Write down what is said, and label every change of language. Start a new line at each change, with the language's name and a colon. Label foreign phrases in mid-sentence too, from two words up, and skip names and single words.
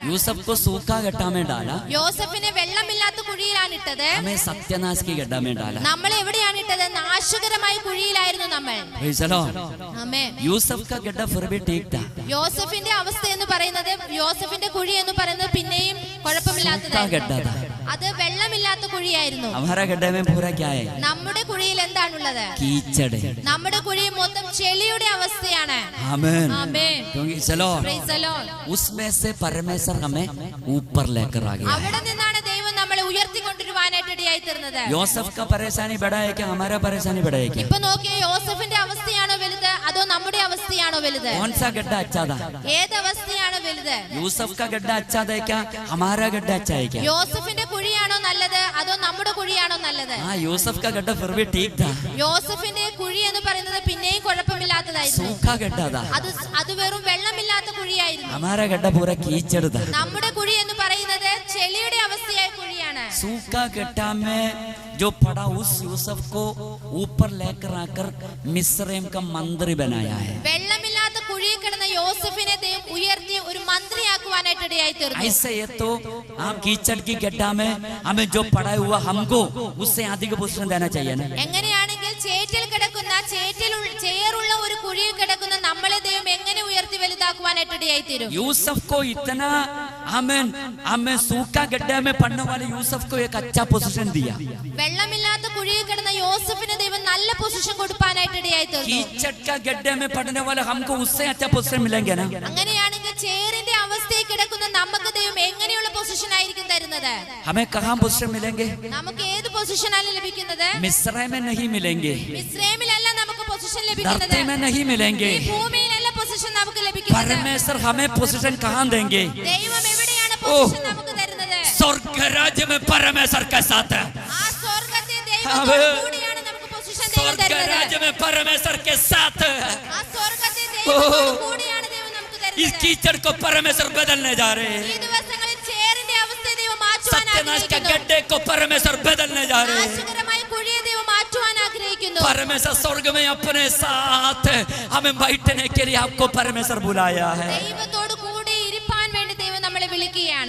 Hindi: यूसुफ को सूखा गड्ढा में डाला,
Malayalam: യോസഫിനെ വെള്ളമില്ലാത്ത കുഴിയിലാണ് ഇട്ടത്.
Hindi: हमें सत्यनाश की गड्ढा में डाला.
Malayalam: നമ്മൾ എവിടെയാണ് ഇട്ടത്? നാശകരമായ കുഴിയിലായിരുന്നു നമ്മൾ.
Hindi: चलो
Malayalam: ആമേൻ.
Hindi: यूसुफ का गड्ढा फिर भी ठीक था.
Malayalam: യോസഫിന്റെ അവസ്ഥ എന്ന് പറയുന്നത്, യോസഫിന്റെ കുഴി എന്ന് പറയുന്നത് പിന്നെയും കുഴപ്പമില്ലാത്തതായിരുന്നു. അത് വെള്ളമില്ലാത്ത കുഴിയായിരുന്നു.
Hindi: हमारा गड्ढे में पूरा क्या है?
Malayalam: നമ്മുടെ കുഴിയിൽ എന്താണുള്ളത്?
Hindi: कीचड़.
Malayalam: നമ്മുടെ കുഴി മൊത്തം ചെളിയുടെ അവസ്ഥയാണ്.
Hindi: आमीन.
Malayalam: ആമേൻ.
Hindi: क्योंकि चलो
English: Praise the Lord.
Hindi: उसमें से परमेश्वर हमें ऊपर लेकर आ गया.
Malayalam: അവിടെ നിന്നാണ് ദൈവം നമ്മളെ ഉയർത്തിക്കൊണ്ടുവരുവാനായിട്ട് ഇടയായി തീർന്നത്.
Hindi: യോസഫ് का परेशानी बड़ा है क्या हमारा परेशानी बड़ा है क्या?
Malayalam: ഇപ്പൊ നോക്കിയേ, യോസഫിന്റെ അവസ്ഥയാണോ വലുത് അതോ നമ്മുടെ അവസ്ഥയാണോ വലുത്?
Hindi: कौन सा गड्ढा अच्छा था?
Malayalam: ഏത് അവസ്ഥയാണ് വലുത്?
Hindi: यूसुफ का गड्ढा अच्छा था क्या हमारा गड्ढा अच्छा है क्या?
Malayalam: യോസഫിന്റെ കുഴിയാണോ നല്ലത് അതോ നമ്മുടെ കുഴിയാണോ നല്ലത്?
Hindi: हाँ यूसुफ का गड्ढा फिर भी ठीक था.
Malayalam: യോസഫിന്റെ കുഴി എന്ന് പറയുന്നത് പിന്നെയും കുഴപ്പമില്ലാത്തതായിരുന്നു.
Hindi: सूखा गड्ढा था.
Malayalam: അത് വെറും വെള്ളമില്ലാത്ത കുഴിയായിരുന്നു.
Hindi: हमारा गड्ढा पूरा कीचड़ था.
Malayalam: നമ്മുടെ കുഴി എന്ന് പറയുന്നത് ചെളിയുടെ അവസ്ഥയായ കുഴിയാണ്.
Hindi: सूखा गड्ढा में जो पड़ा उस यूसुफ को ऊपर लेकर आकर मिस्रैम का मंत्री बनाया है.
Malayalam: വെള്ളമില്ലാത്ത കുഴിയിൽ കിടന്ന യോസഫിനെ ദൈവം ഉയർത്തി ഒരു മന്ത്രിയാക്കുവാനായിട്ട് ഇടയായി തീർന്നു.
Hindi: ऐसे ये तो आप कीचड़ की गड्ढा में हमें जो पड़ा हुआ हमको उससे अधिक पोजीशन देना चाहिए ना.
Malayalam: എങ്ങനെയാണെങ്കിൽ ചേറ്റിൽ കിടക്കുന്ന ചേറുള്ള ഒരു കുഴിയിൽ കിടക്കുന്ന നമ്മളെ ദൈവം എങ്ങനെ ഉയർത്തി വലുതാക്കുവാനായിട്ട് ഇടയായി തീരും?
Hindi: यूसुफ को इतना हमें सूखा गड्ढे में पड़ने वाले यूसुफ को एक अच्छा पोजीशन दिया.
Malayalam: വെള്ളമില്ലാത്ത കുഴിയിൽ കിടന്ന യോസഫിന് ദൈവം നല്ല പൊസിഷൻ കൊടുക്കാനായിട്ട് ഇടയായി തീർന്നു.
Hindi: कीचड़ का गड्ढे में पड़ने वाले हमको उससे अच्छा पोजीशन मिलेंगे ना.
Malayalam: അങ്ങനെയാണെങ്കിൽ ചേറിന്റെ അവസ്ഥയിൽ കിടക്കുന്ന നമുക്ക് ദൈവം എങ്ങനെയുള്ള പൊസിഷൻ ആയിരിക്കും തരുന്നത്?
Hindi: हमें कहाँ पोजीशन मिलेंगे?
Malayalam: നമുക്ക് ഏത് പൊസിഷനാണ് ലഭിക്കുന്നത്?
Hindi: मिस्र में नहीं मिलेंगे,
Malayalam: മിസ്രൈമിലല്ല നമുക്ക് പൊസിഷൻ ലഭിക്കുന്നത്.
Hindi: धरती में नहीं मिलेंगे.
Malayalam: ഈ ഭൂമിയിലല്ല പൊസിഷൻ നമുക്ക് ലഭിക്കുന്നത്.
Hindi: परमेश्वर हमें पोजीशन कहाँ देंगे?
Malayalam: ദൈവം എവിടെയാണ് പൊസിഷൻ നമുക്ക് തരുന്നത്?
Hindi: स्वर्ग राज्य में परमेश्वर के साथ है.
Malayalam: ആ സ്വർഗ്ഗത്തെ ദൈവത്തോട് കൂടിയാണ് നമുക്ക് പൊസിഷൻ ദൈവം
Hindi: स्वर्ग
Malayalam: തരുന്നത്.
Hindi: राज्य में परमेश्वर के साथ है.
Malayalam: ആ സ്വർഗ്ഗത്തെ ദൈവത്തോട് കൂടിയാണ് ദൈവം നമുക്ക്
Hindi: इस
Malayalam: തരുന്നത്.
Hindi: कीचड़ को परमेश्वर बदलने जा रहे
Malayalam: ഈ
Hindi: हैं.
Malayalam: ദിവസങ്ങളിൽ ചേറിന്റെ അവസ്ഥയെ ദൈവം മാറ്റുവാൻ
Hindi: सत्यनाश के
Malayalam: ആഗ്രഹിക്കുന്നു.
Hindi: गड्ढे को परमेश्वर बदलने जा रहे हैं.
Malayalam: നാശകരമായ കുഴിയെ ദൈവം മാറ്റുവാൻ ആഗ്രഹിക്കുന്നു.
Hindi: परमेश्वर स्वर्ग में अपने साथ हमें बैठने के लिए आपको परमेश्वर बुलाया है.
Malayalam: ദൈവത്തോട് കൂടി ഇരിപ്പാൻ വേണ്ടി ദൈവം നമ്മളെ വിളിക്കുകയാണ്.